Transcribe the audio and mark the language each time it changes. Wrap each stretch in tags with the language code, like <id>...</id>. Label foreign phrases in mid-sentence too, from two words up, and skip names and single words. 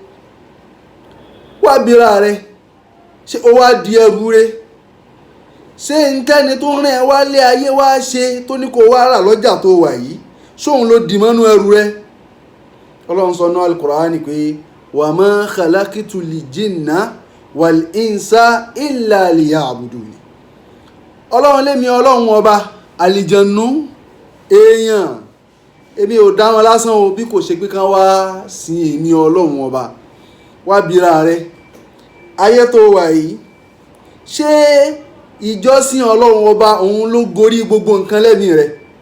<yo>Wá bira rẹ̀, ṣé ó wá di ẹrù rẹ̀? Ṣé nkẹ́ni tó rìn ẹ wá lé ayé wá ṣe tó ní kó wá rà lọ́jà tó wà yìí, ṣóun ló dì mọ́nú ẹrù rẹ̀? Ọlọ́run sọ náà Al-Qur'ani pé</yo> <ar>وما خلقت الجن والإنس إلا ليعبدون.</ar> <yo>Ọlọ́run lémi Ọlọ́run ọba, àlìjànnú, èèyàn, èmi ò dá wọn lásán o, bí kò ṣe pé kán wá sin èmi Ọlọ́run ọba. Wá bira rẹ̀, ayé tó wà yìí, ṣé ìjọsìn Ọlọ́run ọba òun ló gorí gbogbo nǹkan lẹ́mìí rẹ̀?</yo>